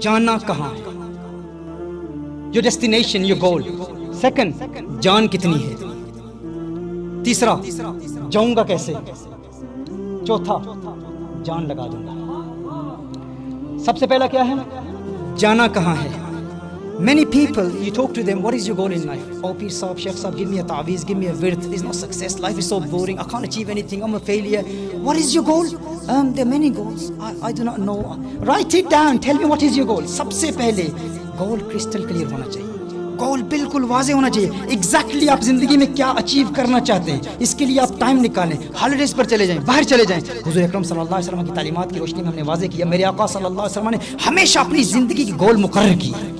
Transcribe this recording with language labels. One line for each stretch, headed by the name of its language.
Urdu: جانا کہاں ہے،
English: Your destination, your goal.
Urdu: Second, جان کتنی ہے. تیسرا، جاؤں گا کیسے. چوتھا، جان لگا دوں گا. سب سے پہلا کیا ہے، جانا کہاں ہے.
English: Many people, you talk to them, what is your goal in life? Oh, Peer Saab, Sheikh Saab, give me a ta'weez, give me a wird. There's no success. Life is so boring. I can't achieve anything. I'm a failure. What is your goal? There are many goals. I do not know. Write it down. Tell me what is your goal.
Urdu: سب سے پہلے
English: goal crystal clear
Urdu: ہونا چاہیے. گول بالکل واضح ہونا چاہیے. Exactly آپ زندگی میں کیا اچیو کرنا چاہتے ہیں. اس کے لیے آپ ٹائم نکالیں، ہالیڈیز پر چلے جائیں، باہر چلے جائیں. حضور اکرم صلی اللہ علیہ وسلم کی تعلیمات کی روشنی میں ہم نے واضح کیا. میرے آقا صلی اللہ علیہ وسلم نے ہمیشہ اپنی زندگی کی گول مقرر کی.